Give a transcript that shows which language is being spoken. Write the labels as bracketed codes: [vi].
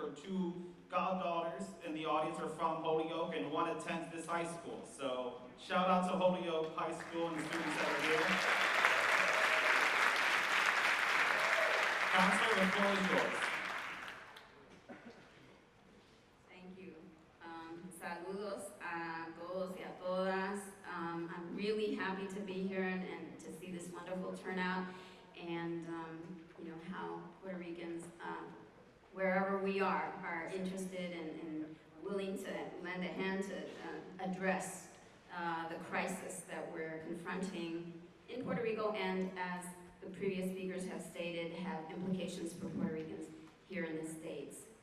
[en] Her two goddaughters in the audience are from Holyoke, and one attends this high school. So shout out to Holyoke High School and the students that are here. Counsel, the floor is yours. Thank you. [es] Saludos a todos y a todas. [en] I'm really happy to be here and to see this wonderful turnout, and you know how Puerto Ricans, wherever we are interested and willing to lend a hand to address the crisis that we're confronting in Puerto Rico, and as the previous speakers have stated, have implications for Puerto Ricans here in the States.